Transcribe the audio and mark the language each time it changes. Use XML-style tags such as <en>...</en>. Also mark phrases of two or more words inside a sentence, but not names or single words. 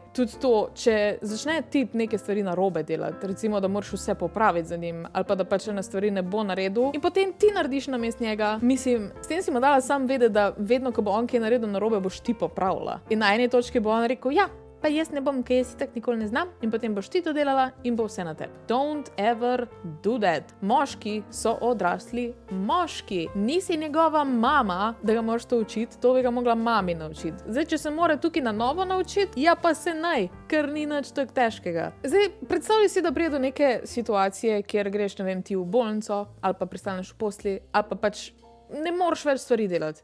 <sl>Tudi to, če začne tip neke stvari narobe delati, recimo, da moraš vse popraviti za njim, ali pa da pač ena stvari ne bo naredil, in potem ti narediš namesto njega, mislim, s tem si mu dala sam vedeti, da vedno, ko bo on kaj naredil narobe, boš ti popravila. In na eni točki bo on rekel, pa jaz ne bom, ker jaz itak nikoli ne znam, in potem boš ti to delala in bo vse na tebi.</sl> <en>Don't ever do that.</en> <sl>Moški so odrasli moški. Nisi njegova mama, da ga moraš to učiti, to bi ga mogla mami naučiti. Zdaj, če se mora tukaj na novo naučiti, pa se naj, ker ni nič tako težkega. Zdaj, predstavljaj si, da pride do neke situacije, kjer greš, ne vem, ti v bolnico, ali pa pristaneš v posli, ali pa pač ne moreš več stvari delati.</sl>